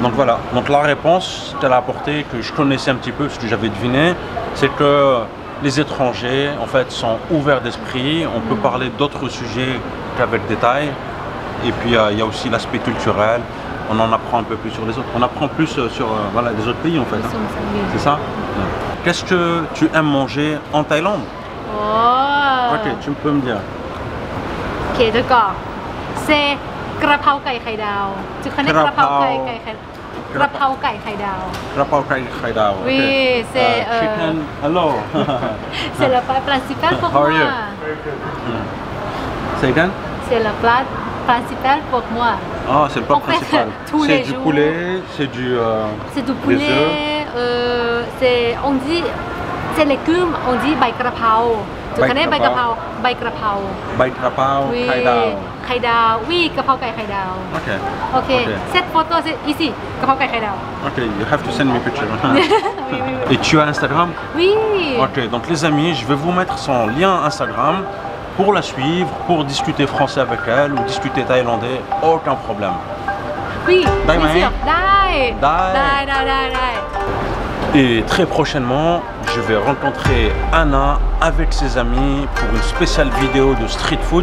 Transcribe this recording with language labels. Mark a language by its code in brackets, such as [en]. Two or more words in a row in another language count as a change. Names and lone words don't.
[fr] Donc voilà, donc la réponse qu'elle a apportée, que je connaissais un petit peu, ce que j'avais deviné, c'est que les étrangers en fait sont ouverts d'esprit, on peut parler d'autres sujets qu'avec détail, et puis il y a aussi l'aspect culturel, on en apprend un peu plus sur les autres, on apprend plus sur voilà, les autres pays en fait. Hein. C'est ça? Ouais. Qu'est-ce que tu aimes manger en Thaïlande? Ok, tu peux me dire. Ok, d'accord. C'est [th] กระเพราไก่ไข่ดาว [fr] Tu connais [th] กระเพราไก่ไข่กระเพราไก่ไข่ดาว กะเพราไก่ไข่ดาว. [fr] Oui, c'est [en] chicken. Hello. [fr] c'est le plat principal pour [en] How are you? [fr] moi. [en] Say again? [fr] C'est le plat principal pour moi. Ah, c'est le plat En fait, principal. tous C'est les du jours. poulet, c'est du. C'est du des poulet, c'est on dit c'est légumes, on dit [th] ใบกะเพรา. [fr] Tu Bai connais bai krapao? [th] กะเพรา? ใบกะเพรา. ใบกะเพรา [fr] Oui. [th] ไข่ดาว. ไข่ดาวoui กะเพราไก่ไข่ดาว [fr] Okay. Ok, cette photo c'est ici [th] กะเพราไก่ไข่ดาว [en] Okay, you have to send me a picture. [fr] oui, oui, oui. Et tu as Instagram? Oui. Ok, donc les amis, je vais vous mettre son lien Instagram pour la suivre, pour discuter français avec elle ou discuter thaïlandais, aucun problème. Oui, [th] Dai [fr] bien [th] mai? [fr] sûr. [th] Dai. Dai. Dai, dai, dai, dai. [fr] Et très prochainement, je vais rencontrer Anna avec ses amis pour une spéciale vidéo de street food.